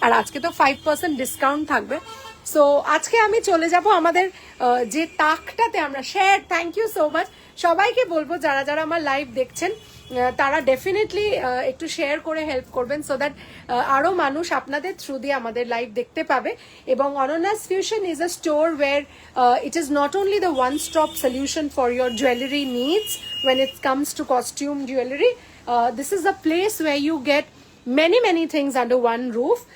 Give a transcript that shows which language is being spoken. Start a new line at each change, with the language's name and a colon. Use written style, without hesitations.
Bangla: আর আজকে তো 5% ডিসকাউন্ট থাকবে। সো আজকে আমি চলে যাব আমাদের যে তাকটাতে আমরা share. Thank you so much সবাইকে বলবো, যারা যারা আমার লাইভ দেখছেন তারা ডেফিনেটলি একটু শেয়ার করে হেল্প করবেন, সো দ্যাট আরো মানুষ আপনাদের থ্রু দিয়ে আমাদের লাইভ দেখতে পাবে।
English: এবং Anonya's Fusion is a store where it is not only the one-stop solution for your jewelry needs when it comes to costume jewelry, this is a place way you get many things under one roof.